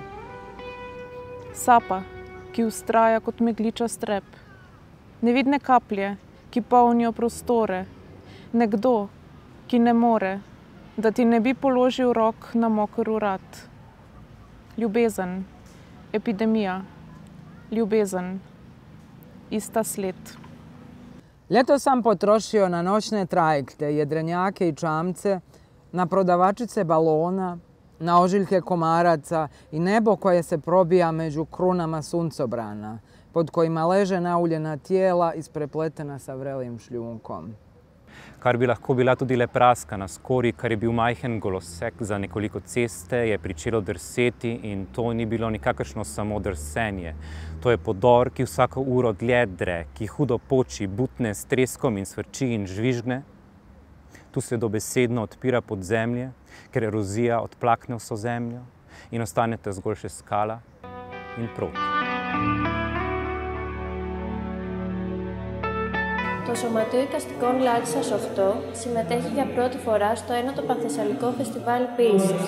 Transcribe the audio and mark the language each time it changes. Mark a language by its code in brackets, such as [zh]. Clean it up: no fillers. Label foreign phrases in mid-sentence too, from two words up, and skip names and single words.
[sl] Sapa, ki vztraja kot megliča strep, nevidne kaplje, ki polnijo prostore, nekdo, ki ne more, da ti ne bi položil rok na moker urad. Ljubezen. Epidemija, ljubezen, ista sled. [bs] Ljeto sam potrošio na noćne trajekte, jedrenjake i čamce, na prodavačice balona, na ožiljke komaraca i nebo koje se probija među krunama suncobrana, pod kojima leže nauljena tijela isprepletena sa vrelim šljunkom. [sl] Kar bi lahko bila tudi le praska na skori, kar je bil majhen golosek za nekoliko ceste, je pričelo drseti in to ni bilo nikakršno samo drsenje. To je podor, ki vsako uro dlje dre, ki hudo poči, butne s treskom in svrči in žvižgne. Tu se dobesedno odpira podzemlje, ker erozija odplakne vso zemljo in ostanete zgolj še skala in proti. [el] Το Σωματείο Εικαστικών Λάρισσας 8 συμμετέχει για πρώτη φορά στο 9ο Πανθεσσαλικό Φεστιβάλ Ποίησης.